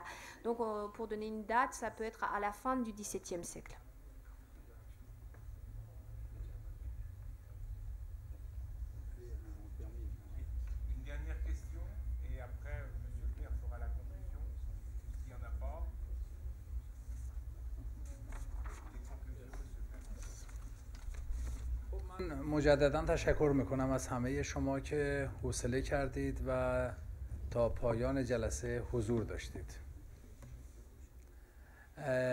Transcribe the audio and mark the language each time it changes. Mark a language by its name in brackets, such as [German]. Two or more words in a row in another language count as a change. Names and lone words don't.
[French] Donc pour donner une date, ça peut être à la fin du XVIIe siècle. Une dernière question, et après, M. le maire fera la conclusion, s'il n'y en a pas. [Persian] من مجددا تشکر میکنم از همه شما که حوصله کردید و تا پایان جلسه حضور داشتید.